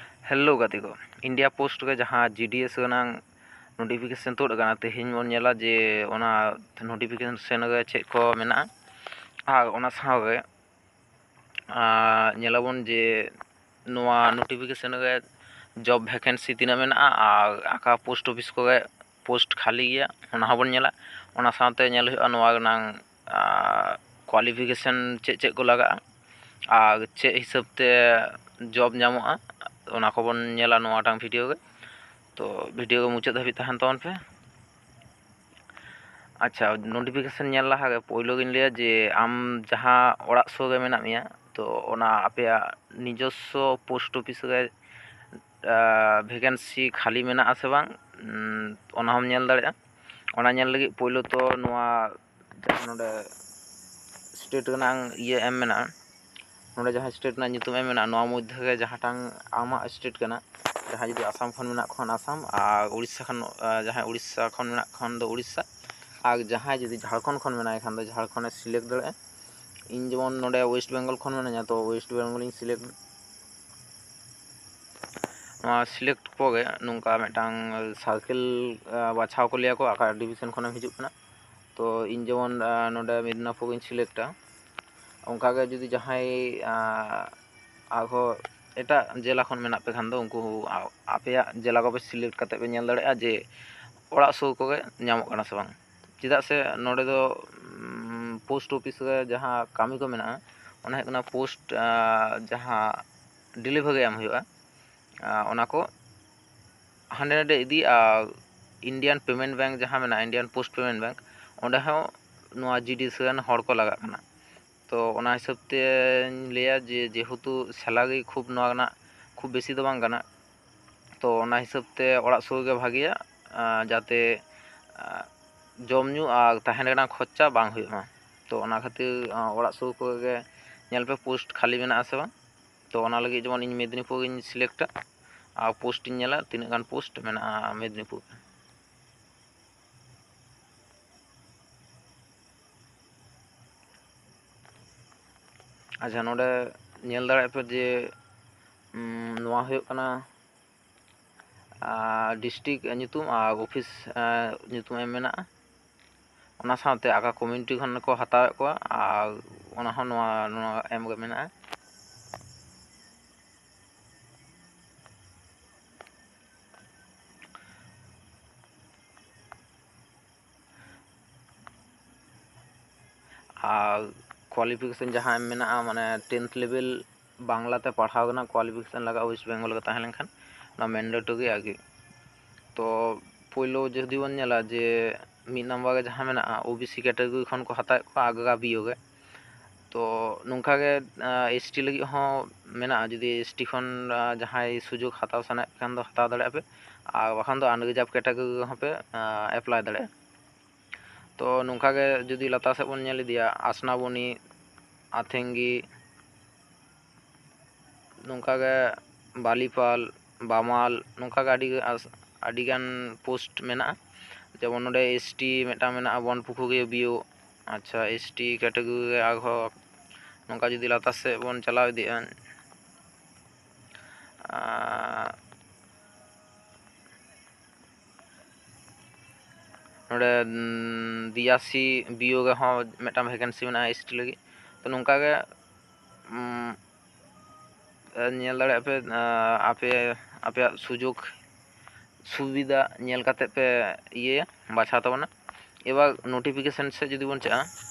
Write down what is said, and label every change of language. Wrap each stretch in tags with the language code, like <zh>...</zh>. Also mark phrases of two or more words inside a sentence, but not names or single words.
<sat>हेलो गाते को इंडिया पोस्ट के जहाँ</sat> <en>GDS notification</en> <sat>तुद अकाना तेहेñ बन नेला जे ओना नोटिफिकेशन गे चेक को मेना आर ओना सावे नेलाबन जे नोआ नोटिफिकेशन गे</sat> <en>job vacancy</en> <sat>तीना मेना आर आका</sat> <en>post office</en> <sat>को गे पोस्ट खाली गया ओना हबन नेला ओना साथे नेल हुआ नोआ गनां</sat> <en>qualification check check</en> <sat>को लगा आर चेक हिसाब ते जॉब नामोआ ओना को बन नेला नोआटांग भिडियो गे तो भिडियो मुचाद धाबी तहन तबन पे। अच्छा नोटिफिकेशन नेल लहा गे पोइलो गिन लिया जे आम जहाँ ओड़ा सो गे मेना मिया तो ओना आपेया निजस्व पोस्ट ऑफिस गे वैकेंसी खाली मेना आसे बांग ओना हम नेल दाड़ेया ओना नेल लगी पोइलो तो नोआ जहाँ नोडे स्टेट गनां ये एम मेना नोडे जहाँ स्टेट ना नितुम एम मेना नोआ मध्य गे जहाँटांग आमा स्टेट कना जहाँ जुदी आसाम खन मेना खन आसाम और उड़ीसा खन जहाँ उड़ीसा खन मेना खन दो उड़ीसा और जहाँ जुदी झारखंड खन मेना खान दो झारखंड सिलेक्ट दाड़े इन जेमन नोडे वेस्ट बेंगल खन मेना तो वेस्ट बेंगल सिलेक्ट सिलेक्ट को गे नुंका मेटांग सार्केल बाछाव को लिया को आका डिविजन खन हिजुग कना तो इन जेमन नोडे मिदनापुर सिलेक्टा उनका गे जुदी जहाँ आगो एटा जिला खन मेना पे खान दो उनको आपेया जिला को पे सिलेक्ट करते पे नेल दाड़ेया जे ओड़ा सो को गे नामो कना से बांग चेदा से नोडे दो</sat> <en>post office</en> <sat>गे जहाँ कामी को मेना ओना है कना पोस्ट जहाँ डिलीवर गे एम हुआ ओना को हांडे नाडे इदी इंडियन पेमेंट बैंक जहाँ मेना इंडियन पोस्ट पेमेंट बैंक ओंडे हो नोआ जीडीएस गान हड़ को लगा कना तो ओना हिसाब ते लिया जे जेहेतु सैलारी खूब नोआ खूब बेसी दो बांग कना तो ओना हिसाब ते ओड़ा सुर गे भागिया जाते जमनु और तहन रेना खर्चा बांग हुआ तो ओना खातिर ओड़ा सुर को गे नेल पे पोस्ट खाली मेना आसे बांग तो ओना लगी जेमन इन मेदिनीपुर इन सिलेक्टा और पोस्ट इन नेला तीना गान पोस्ट मेना मेदिनीपुर। अच्छा नोडे नेल दाड़े पे जे नोआ हुयो कना डिस्ट्रिक्ट नितुम और ऑफिस नितुम एम मेना ओना साथे आका कम्युनिटी खन को हतावे को और ओना हो नोआ एम गे मेना और क्वालिफिकेशन जहाँ एम मेना माने</sat> <en>10th level</en> <sat>बांग्लाते पढ़ाव गना क्वालिफिकेशन लगा वेस्ट बेंगल के तहन लेनखान ना मैंडेटरी आगे तो पोइलो जदि बन नेला जे मी नंबर गे जहाँ मेना</sat> <en>OBC category</en> <sat>खन को हतावे को आगा बियो गे तो नुंका गे एसटी लगी हो मेना जुदी एसटी खन जहाँ सुजोग हताव सना खान दो हताव दाड़े पे और बाखान दो</sat> <en>unreserve category</en> <sat>हो पे एप्लाई दाड़े तो नुंका गे जुदी लता से बन नेल इदिया आसनाबनी आथेंगी नुंका गे बालीपाल बामाल नुंका गे अडिगान पोस्ट मेना जेमन नोडे एसटी मेटा मेना बनपुखु गे बियो अच्छा</sat> <en>ST category</en> <sat>आगो नौका जुदी लता से बन चलाव इदिया नोडे दियासी बियो गे हो मेटा वैकेंसी मेना एसटी लगी तो नौका गे नेल दाड़े पे आपे आपे सुजोग सुविधा नेल काते पे ये बाछा तबना एबार नोटिफिकेशन से जुदी बन चा</sat>